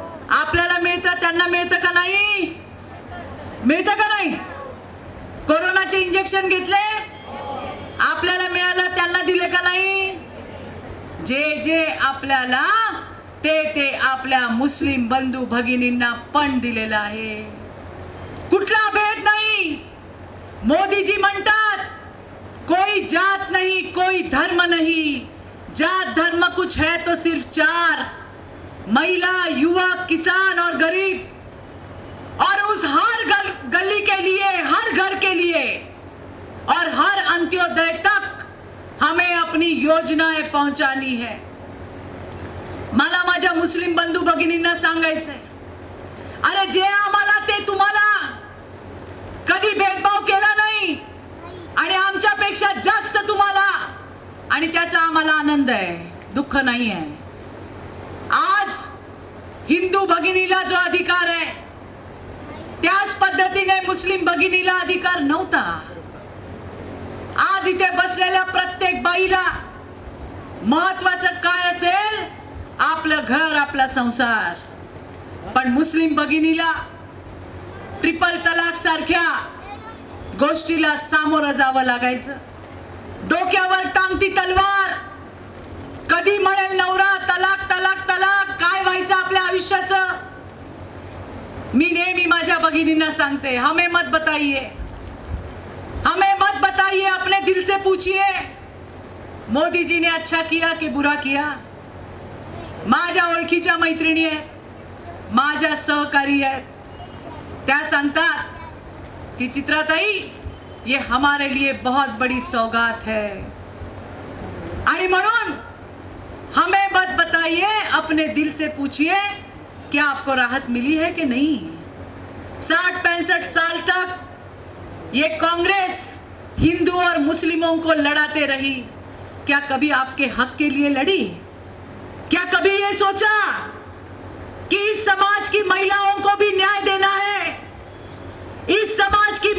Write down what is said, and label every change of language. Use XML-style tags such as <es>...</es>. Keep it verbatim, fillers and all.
<mr>आपल्याला मिळतं, त्यांना मिळतं का नाही? मिळतं का नाही? कोरोनाचे इंजेक्शन घेतले, आपल्याला मिळालं, त्यांना दिले का नाही? जे जे आपल्याला ते ते आपल्या मुस्लिम बंधू भगिनींना पण दिलेलं आहे. कुठला भेद नाही. मोदीजी म्हणतात</mr> <hi>कोई जात नहीं, कोई धर्म नहीं, जात धर्म कुछ है तो सिर्फ चार, महिला, युवा, किसान और गरीब. और उस हर गल, गली के लिए, हर घर के लिए और हर अंत्योदय तक हमें अपनी योजनाएं पहुंचानी है.</hi> <mr>मला माझ्या मुस्लिम बंधू भगिनींना सांगायचंय, अरे जे आम्हाला ते तुम्हाला. कधी भेदभाव केला नाही आणि आमच्यापेक्षा जास्त तुम्हाला, आणि त्याचा आम्हाला आनंद आहे, दुःख नाही आहे. आज हिंदू भगिनीला जो अधिकार आहे त्याच पद्धतीने मुस्लिम भगिनीला अधिकार नव्हता. आज इथे बसलेल्या प्रत्येक बाईला महत्वाचं काय असेल? आपलं घर, आपला संसार. पण मुस्लिम भगिनीला ट्रिपल तलाक सारख्या गोष्टीला सामोरं जावं लागायचं. डोक्यावर टांगती तलवार. कधी म्हणेल नवरा तलाक तलाक तलाक, काय व्हायचं आपल्या आयुष्याचं? मी नेहमी माझ्या भगिनींना सांगते,</mr> <hi>हमें मत बताइए, हमें मत बताइए, अपने दिल से पूछिए मोदी जी ने अच्छा किया की बुरा किया.</hi> <mr>माझ्या ओळखीच्या मैत्रिणी आहेत, माझ्या सहकारी आहेत, त्या सांगतात की चित्राताई,</mr> <hi>ये हमारे लिए बहुत बड़ी सौगात है.</hi> <mr>आणि म्हणून</mr> <hi>हमें मत बताइए, अपने दिल से पूछिए क्या आपको राहत मिली है कि नहीं. साठ पैंसठ साल तक ये कांग्रेस हिंदू और मुस्लिमों को लड़ाते रही. क्या कभी आपके हक के लिए लड़ी? क्या कभी ये सोचा कि इस समाज की महिलाओं को भी न्याय देना है, इस समाज की</hi>